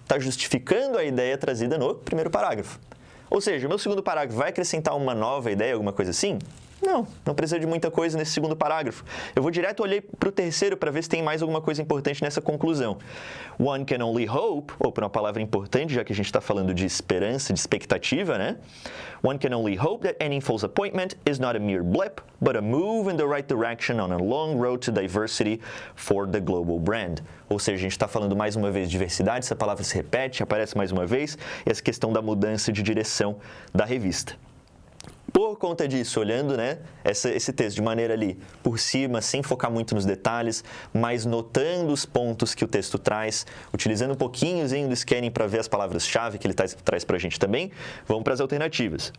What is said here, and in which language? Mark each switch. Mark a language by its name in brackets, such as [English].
[Portuguese] Está justificando a ideia trazida no primeiro parágrafo. Ou seja, o meu segundo parágrafo vai acrescentar uma nova ideia, alguma coisa assim? Não precisa de muita coisa nesse segundo parágrafo. Eu vou direto olhar para o terceiro para ver se tem mais alguma coisa importante nessa conclusão. [English] One can only hope, [Portuguese] ou para uma palavra importante, já que a gente está falando de esperança, de expectativa, né? [English] One can only hope that Enninful's appointment is not a mere blip, but a move in the right direction on a long road to diversity for the global brand. [Portuguese] Ou seja, a gente está falando mais uma vez de diversidade, essa palavra se repete, aparece mais uma vez, e essa questão da mudança de direção da revista. Por conta disso, olhando, né, esse texto de maneira ali por cima, sem focar muito nos detalhes, mas notando os pontos que o texto traz, utilizando um pouquinhozinho do scanning para ver as palavras-chave que ele traz para a gente também, vamos para as alternativas.